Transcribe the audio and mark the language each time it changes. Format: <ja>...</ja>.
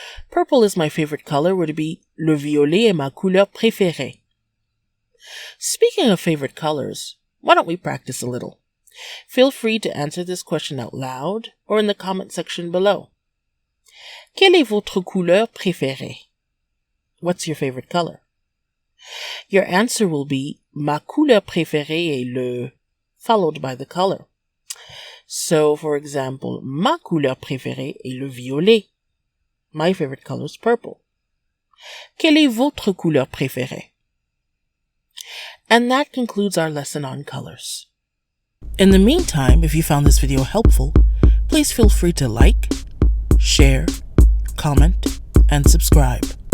<en>Purple is my favorite color would be</en> <fr>le violet est ma couleur préférée.</fr> <en>Speaking of favorite colors, why don't we practice a little? Feel free to answer this question out loud or in the comment section below.</en> <fr>Quelle est votre couleur préférée?</fr> <en>What's your favorite color? Your answer will be</en> <fr>ma couleur préférée est le,</fr> <en>followed by the color. So, for example,</en> <fr>ma couleur préférée est le violet.</fr> <en>My favorite color is purple.</en> <fr>Quelle est votre couleur préférée?</fr> <en>And that concludes our lesson on colors. In the meantime, if you found this video helpful, please feel free to like, share, comment, and subscribe.</en>